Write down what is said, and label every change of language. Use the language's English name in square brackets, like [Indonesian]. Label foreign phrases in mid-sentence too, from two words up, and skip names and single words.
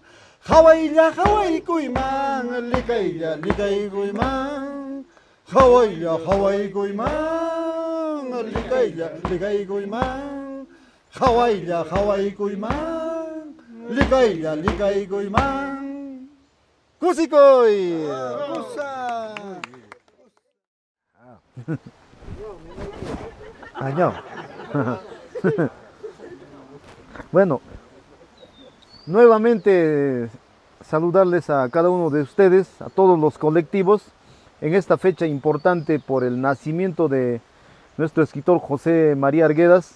[Quechua] Hawaylla hawaykuyman, likaylla likaykuyman. Hawaylla hawaykuyman, likaylla likaykuyman. Hawaylla hawaykuyman, likaylla likaykuyman. Kusikoy! Kusa! [Spanish] Año. Bueno, nuevamente saludarles a cada uno de ustedes, a todos los colectivos, en esta fecha importante por el nacimiento de nuestro escritor José María Arguedas.